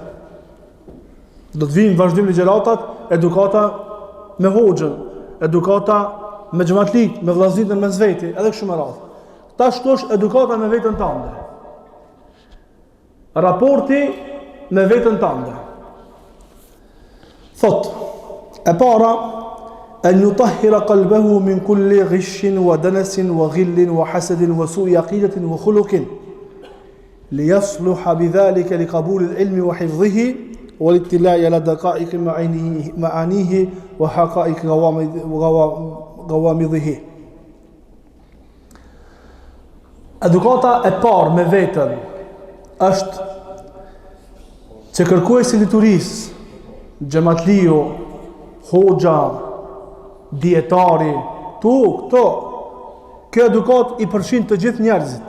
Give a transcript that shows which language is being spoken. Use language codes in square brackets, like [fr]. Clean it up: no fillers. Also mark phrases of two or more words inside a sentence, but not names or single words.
[sq] Do të vijnë vazhdim ligjëratat, edukata me hoxhën, edukata me xhamatlik, me vllazërit në mes veti, edhe kështu me radhë. Tash këtu është edukata me veten tënde. Raporti me veten tënde. Thot, e para, [ar] أن يطهر قلبه من كل غش ودنس وغل وحسد وسوء عقيدة وخلق ليصلح بذلك لقبول العلم وحفظه والاتلاع على دقائق معانيه وحقائق غوامضه. [sq] Edukata e parë me veten është që kërkuesi i liturisë, xhamatliu, hoxha, dietari, këto edukat i përfshin të gjithë njerëzit.